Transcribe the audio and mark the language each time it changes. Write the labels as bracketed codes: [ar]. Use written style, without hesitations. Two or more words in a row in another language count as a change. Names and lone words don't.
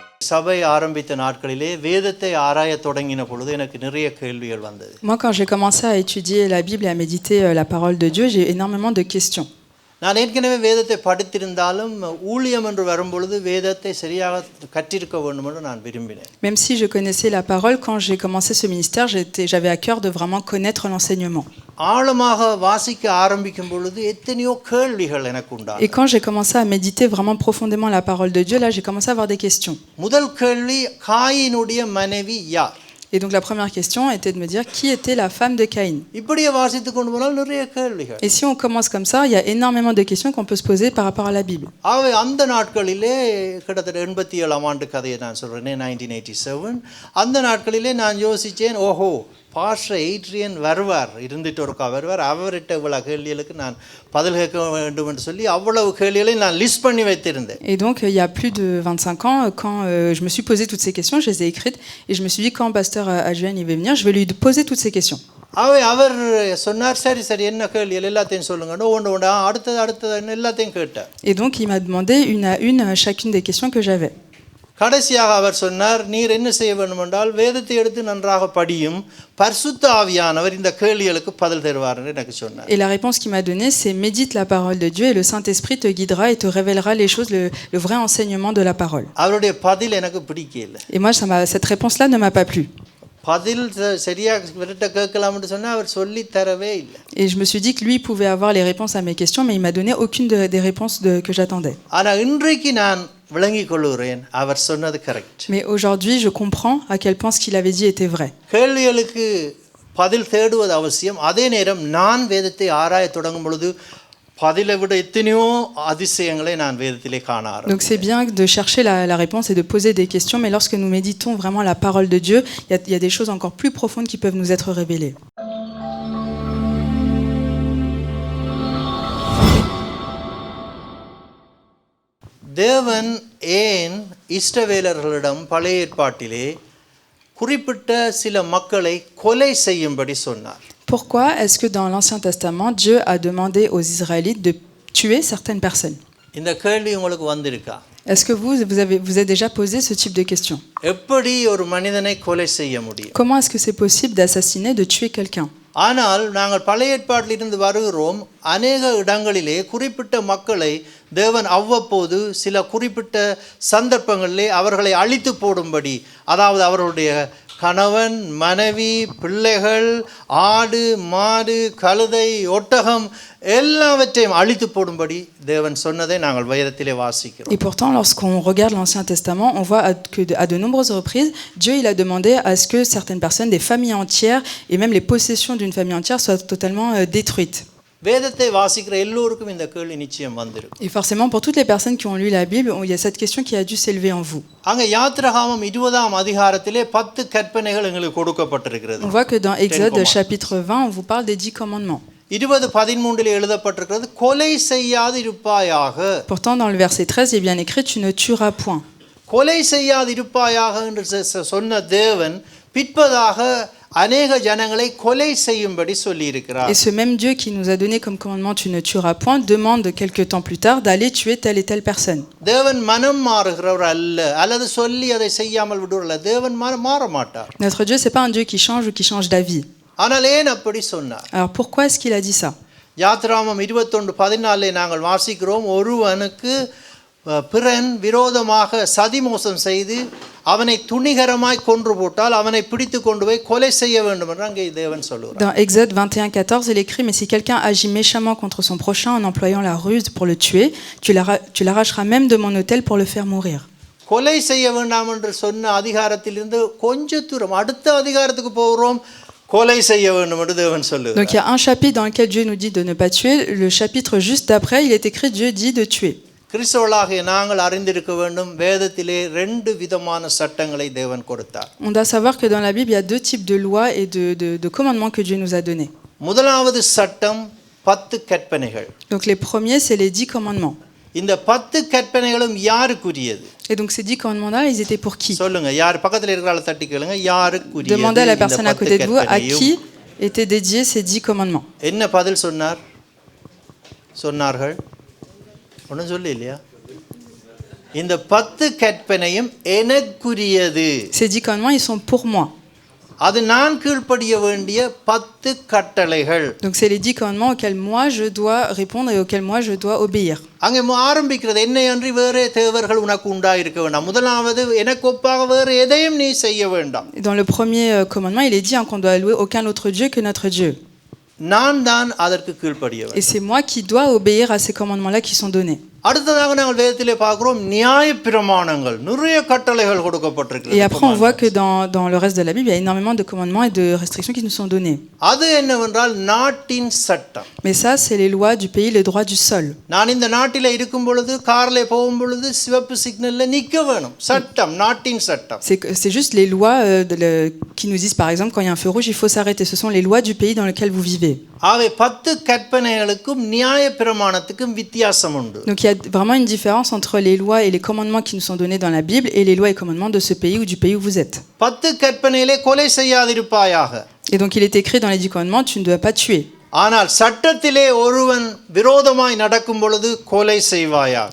[ta] சபை ஆரம்பித்த நாட்களிலே வேதத்தை ஆராயத் தொடங்கின பொழுது எனக்கு நிறைய கேள்விகள் வந்தது. [fr] Moi, quand j'ai commencé à étudier la Bible et à méditer la parole de Dieu, j'ai énormément de questions. [ta] நான் ஏற்கனவே வேதத்தை படித்திருந்தாலும் ஊழியம் என்று வரும்பொழுது வேதத்தை சரியாக கற்றிருக்க வேண்டும் என்று நான் விரும்பினேன். [fr] Même si je connaissais la parole, quand j'ai commencé ce ministère, j'avais à cœur de vraiment connaître l'enseignement. [ta] ஆழமாக வாசிக்க ஆரம்பிக்கும் பொழுது எத்தனையோ கேள்விகள் எனக்கு உண்டானது. [fr] Et quand j'ai commencé à méditer vraiment profondément la parole de Dieu, là, j'ai commencé à avoir des questions. [ta] முதல் கேள்வி காயினுடைய மனைவி யார்? [fr] Et donc la première question était de me dire qui était la femme de Caïn. [ta] இப்படியே வாசித்துக் கொண்டு போனால் நிறைய கேள்விகள். [fr] Et si on commence comme ça, il y a énormément de questions qu'on peut se poser par rapport à la Bible. [ta] ஆகவே அந்த நாட்களிலே கிட்டத்தட்ட 87ஆம் ஆண்டு கதையை நான் சொல்றேனே 1987 அந்த நாட்களிலே நான் யோசிச்சேன் ஓஹோ பாஸ்டர் எய்ட்ரியன் வருவார் இருந்துட்டு ஒருக்கா வருவார் அவர்கிட்ட இவ்வளவு கேள்விகளுக்கு நான் பதில் கேட்க வேண்டும் என்று சொல்லி அவ்வளவு கேள்விகளை நான் லிஸ்ட் பண்ணி வைத்திருந்தேன். [fr] Et donc il y a plus de 25 ans quand je me suis posé toutes ces questions, je les ai écrites et je me suis dit quand pasteur Adjouen il va venir, je vais lui poser toutes ces questions. [ta] அவர் சொன்னார் சரி சரி என்ன கேள்விகள் எல்லாத்தையும் சொல்லுங்க ஒன்று அடுத்தது எல்லாத்தையும் கேட்டார். [fr] Et donc il m'a demandé une à une chacune des questions que j'avais. [ta] கடைசியாக அவர் சொன்னார் நீர் என்ன செய்ய வேண்டும் என்றால் வேதத்தை எடுத்து நன்றாக படியும் பரிசுத்த ஆவியானவர் இந்த கேள்விகளுக்கு பதில் தருவார் என்று எனக்கு சொன்னார். [fr] Et la réponse qu'il m'a donnée c'est médite la parole de Dieu et le Saint-Esprit te guidera et te révélera les choses, le vrai enseignement de la parole. [ta] அவருடைய பதில் எனக்கு பிடிக்கல. [fr] Et moi cette réponse là ne m'a pas plu. [ta] பதில் சரியா விரட்ட கேட்கலாம்னு சொன்னா அவர் சொல்லி தரவே இல்லை. [fr] Et je me suis dit que lui pouvait avoir les réponses à mes questions mais il m'a donné aucune des réponses que j'attendais. [ta] ஆனா இன்றைக்கு நான் விளங்கிக் கொள்கிறேன் அவர் சொன்னது கரெக்ட். [fr] Mais aujourd'hui je comprends à quel point ce qu'il avait dit était vrai. [ta] கேள்விகளுக்கு பதில் தேடுவது அவசியம். அதே நேரம் நான் வேதத்தை ஆராயத் தொடங்கும் பொழுது பதிலை விட எத்தனையோ அதிசயங்களை நான் வேதத்திலே காண ஆரம்பித்தேன். [fr] Donc c'est bien de chercher la réponse et de poser des questions, mais lorsque nous méditons vraiment la parole de Dieu, il y a des choses encore plus profondes qui peuvent nous être révélées. [ta] தேவன் ஏன் இஸ்ரவேலர்களிடம் பழைய ஏற்பாட்டிலே குறிப்பிட்ட சில மக்களை கொலை செய்யும்படி சொன்னார்? [fr] Pourquoi est-ce que dans l'Ancien Testament, Dieu a demandé aux Israélites de tuer certaines personnes? [ta] இந்த கேள்வி உங்களுக்கு வந்திருக்கா? [fr] Est-ce que vous avez déjà posé ce type de question? [ta] எப்படி ஒரு மனிதனை கொலை செய்ய முடியும்? [fr] Comment est-ce que c'est possible d'assassiner, de tuer quelqu'un? [ta] ஆனால் நாங்கள் பழைய ஏற்பாட்டிலிருந்து வருகிறோம். அநேக இடங்களிலே குறிப்பிட்ட மக்களை தேவன் அவ்வப்போது சில குறிப்பிட்ட சந்தர்ப்பங்களிலே அவர்களை அழித்து போடும்படி, அதாவது அவர்களுடைய கணவன் மனைவி பிள்ளைகள் ஆடு மாடு கழுதை ஒட்டகம் எல்லாவற்றையும் அழித்து போடும்படி தேவன் சொன்னதை நாங்கள் வேதத்திலே வாசிக்கிறோம். [fr] Et pourtant lorsqu'on regarde l'Ancien Testament, on voit que à de nombreuses reprises, Dieu il a demandé à ce que certaines personnes, des familles entières et même les possessions d'une famille entière soient totalement détruites. [ta] வேதத்தை வாசிக்கிற எல்லோருக்கும் இந்த கேள்வி நிச்சயம் வந்திருக்கும். [fr] Et forcément pour toutes les personnes qui ont lu la Bible, il y a cette question qui a dû s'élever en vous. [ta] அங்க யாத்திராகமம் 20ஆம் அதிகாரத்திலே 10 கற்பனைகள் எங்களுக்கு கொடுக்கப்பட்டிருக்கிறது. [fr] On voit que dans Exode chapitre 20, on vous parle des 10 commandements. [ta] 20:13 எழுதப்பட்டிருக்கிறது கொலை செய்யாதிருப்பாயாக. [fr] Pourtant dans le verset 13 il est bien écrit tu ne tueras point. [ta] கொலை செய்யாதிருப்பாயாக என்று சொன்ன தேவன் பிற்பதாக அநேக ஜனங்களை கொலை செய்யும்படி சொல்லி இருக்கிறார். [fr] Et ce même Dieu qui nous a donné comme commandement tu ne tueras point demande quelque temps plus tard d'aller tuer telle et telle personne. [ta] தேவன் மனம் மாறுகிறவர் அல்ல, அல்லது சொல்லி அதை செய்யாமல் விடுறல்ல. தேவன் மாற மாட்டார். [fr] Notre Dieu c'est pas un Dieu qui change ou qui change d'avis. [ta] ஆனால் ஏன் அப்படி சொன்னார்? [fr] Alors pourquoi est-ce qu'il a dit ça? [ta] யாத்திராகமம் 21:14 நாங்கள் வாசிக்கிறோம் ஒருவனுக்கு பிறன் விரோதமாக சதிமோசம் செய்து அவனை துணிகரமாய் கொன்று போட்டால் அவனை பிடித்து கொண்டு போய் கொலை செய்ய வேண்டும் என்று அங்கே தேவன் சொல்கிறார். [fr] Dans Exode 21:14 il est écrit mais si quelqu'un agit méchamment contre son prochain en employant la ruse pour le tuer, tu l'arracheras même de mon autel pour le faire mourir. [ta] கொலை செய்ய வேண்டாம் என்று சொன்ன அதிகாரத்திலிருந்து கொஞ்ச தூரம் அடுத்த அதிகாரத்துக்கு போகிறோம். கொலை செய்ய வேண்டும் என்று தேவன் சொல்லுகிறார். [fr] Donc il y a un chapitre dans lequel Dieu nous dit de ne pas tuer, le chapitre juste d'après il est écrit Dieu dit de tuer. [ta] கிறிஸ்தவர்களாகிய நாங்கள் அறிந்திருக்க வேண்டும் வேதத்திலே 2 விதமான சட்டங்களை தேவன் கொடுத்தார். [fr] On doit savoir que dans la Bible il y a 2 types de lois et de commandements que Dieu nous a donnés. [ta] முதலாவது சட்டம் 10 கற்பனைகள். [fr] Donc les premiers c'est les 10 commandements. [ta] இந்த 10 கற்பனைகளும் யாருக்குரியது? [fr] Et donc ces 10 commandements là ils étaient pour qui? [ta] சொல்லுங்க யார் பக்கத்துல இருக்கறவங்கள தட்டி கேளுங்க யாருக்குரியது? [fr] Demandez à la personne à côté de vous à qui étaient dédiés ces 10 commandements. [ta] என்ன பதில் சொன்னார்கள்? ஒன்றும் சொல்லி இல்லையா? இந்த 10 கற்பனையும் எனக்குரியது. [fr] Ces 10 commandements, ils sont pour moi. [ta] அது நான் கீழ்ப்படிய வேண்டிய 10 கட்டளைகள். [fr] Donc c'est les 10 commandements auxquels moi je dois répondre et auxquels moi je dois obéir. [ta] அங்கே ஆரம்பிக்கிறது என்னை அன்றி வேறே தேவர்கள் உனக்கு உண்டாயிருக்க வேண்டாம். முதலாவது எனக்கு ஒப்பாக வேறு எதையும் நீ செய்ய வேண்டாம். [fr] Et dans le premier commandement, il est dit qu'on doit louer aucun autre Dieu que notre Dieu. [ta] நான் தான் அதற்கு கீழ்ப்படிய வேண்டும். [fr] Et c'est moi qui dois obéir à ces commandements-là qui sont donnés. [ta] அடுத்ததாக நாங்கள் வேதத்திலே பார்க்கிறோம் நியாயப்பிரமாணங்கள் நிறைய கட்டளைகள் கொடுக்கப்பட்டிருக்கு. [fr] Et après on voit que dans le reste de la Bible, il y a énormément de commandements et de restrictions qui nous sont donnés. [ta] அது என்னவென்றால் நாட்டின் சட்டம். [fr] Mais ça c'est les lois du pays, les droits du sol. [ta] நான் இந்த நாட்டிலே இருக்கும் பொழுது கார்ல போகும் பொழுது சிவப்பு சிக்னல்ல நிக்க வேணும். சட்டம், நாட்டின் சட்டம். [fr] C'est juste les lois qui nous disent par exemple quand il y a un feu rouge, il faut s'arrêter. Ce sont les lois du pays dans lequel vous vivez. [ta] ஆகவே 10 கற்பனைகளுக்கும் நியாயப்பிரமாணத்துக்கும் வித்தியாசம் உண்டு. [fr] Donc il y a vraiment une différence entre les lois et les commandements qui nous sont donnés dans la Bible et les lois et commandements de ce pays ou du pays où vous êtes. [ta] 10 கற்பனையிலே கொலை செய்யாதிருப்பாயாக. [fr] Et donc il est écrit dans les 10 commandements, tu ne dois pas tuer. [ta] ஆனால் சட்டத்திலே ஒருவன் விரோதமாய் நடக்கும் பொழுது கொலை செய்வாயாக.